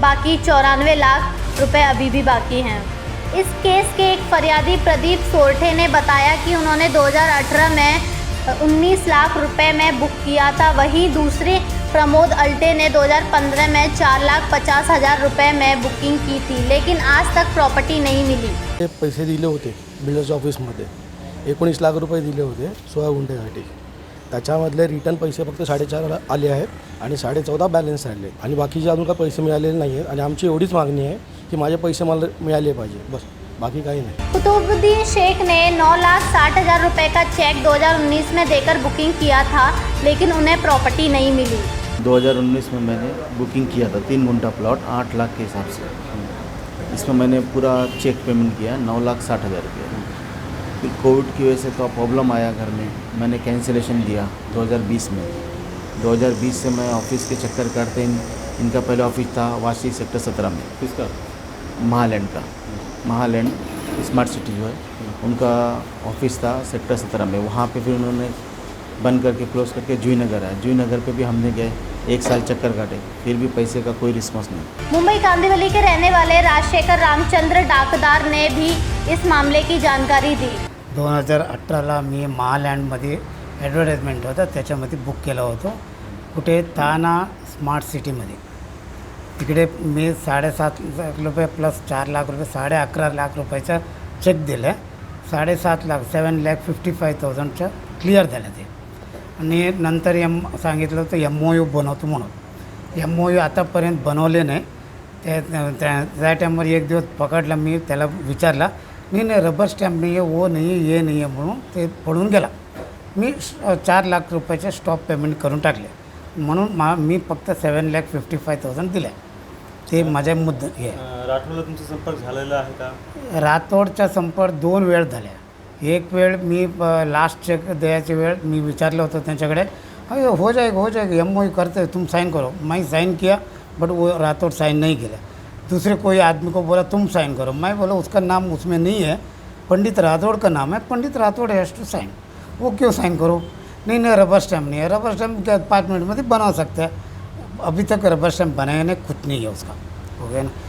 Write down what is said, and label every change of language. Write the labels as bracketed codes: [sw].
[hi] बाकी 94 लाख रुपए अभी भी बाकी हैं। इस केस के एक फरियादी प्रदीप सोरठे ने बताया कि उन्होंने 2018 में 19 लाख रुपए में बुक किया था। वहीं दूसरे प्रमोद अल्टे ने 2015 में 4,50,000 रुपए में बुकिंग की थी, लेकिन आज तक प्रॉपर्टी नहीं मिली। [mr] ते पैसे दिले होते बिल्डर्स ऑफिसमध्ये 19 लाख रुपये दिले होते 16 गुंठेसाठी। त्याच्यामधले रिटर्न पैसे फक्त 4.5 आले आहेत आणि 14.5 बॅलन्स राहिले आणि बाकीचे अजून काही पैसे मिळालेले नाही आहेत। आणि आमची एवढीच मागणी आहे की माझे पैसे मला मिळाले पाहिजे, बस, बाकी काही नाही। [hi] कुतुबुद्दीन शेख ने 9,60,000 रुपए का चेक 2019 में देकर बुकिंग किया था, लेकिन उन्हें प्रॉपर्टी नहीं मिली। 2019 में मैंने बुकिंग किया था 3 गुंठा प्लॉट 8 लाख के हिसाब से। इसमें मैंने पूरा चेक पेमेंट किया 9,60,000 रुपये। फिर कोविड की वजह से तो प्रॉब्लम आया घर में, मैंने कैंसिलेशन दिया 2020 में। 2020 से मैं ऑफिस के चक्कर काटते इनका पहले ऑफिस था वाशी सेक्टर 17 में। किसका? महालैंड का, महालैंड स्मार्ट सिटी जो है उनका ऑफिस था सेक्टर 17 में। वहाँ पे फिर उन्होंने बंद करके क्लोज़ करके जूही नगर आया। जूही नगर पे भी हमने गए 1 साल चक्कर काटे, फिर भी पैसे का कोई रिस्पॉन्स नहीं। मुंबई कांदिवली के रहने वाले राजशेखर रामचंद्र डाकदार ने भी इस मामले की जानकारी दी। [mr] 2018ला मी महालँडमध्ये ॲडव्हर्टाईजमेंट होता, त्याच्यामध्ये बुक केलं होतं। कुठे ताना स्मार्ट सिटीमध्ये। तिकडे मी 7.5 लाख रुपये प्लस 4 लाख रुपये 11.5 लाख रुपयाचा चेक दिला। 7.5 लाख 7,55,000चं क्लिअर झालं ते। आणि नंतर सांगितलं होतं MOU बनवतो म्हणून। MOU आतापर्यंत बनवले नाही। त्या टाईमवर एक दिवस पकडला, मी त्याला विचारला, नाही रबर स्टॅम्प नाही आहे, वो नाही आहे, ये नाही आहे म्हणून ते पडून गेला। मी 4 लाख रुपयाचे स्टॉप पेमेंट करून टाकले, म्हणून मी फक्त 7,55,000 दिले। ते माझ्या मुद्दा हे। राठोडला तुमचा संपर्क झालेला आहे का? राठोडचा संपर्क 2 वेळ झाला। एक वेळ मी लास्ट चेक द्यायची वेळ मी विचारलं होतं त्यांच्याकडे, [hi] हो जाएगा MOU करते तुम साइन करो। मैं साइन किया, बट वो राठौड़ साइन नहीं किया। दूसरे कोई आदमी को बोला तुम साइन करो, मैं बोला उसका नाम उसमें नहीं है, पंडित राठौड़ का नाम है, पंडित राठौड़ [en] Has to sign. [hi] वो क्यों साइन करो? नहीं रबर स्टैम्प नहीं है। रबर स्टैम्प क्या 5 मिनट में बना सकते हैं? अभी तक रबर स्टैम्प बनाया नहीं, कुछ नहीं है उसका, हो गया ना।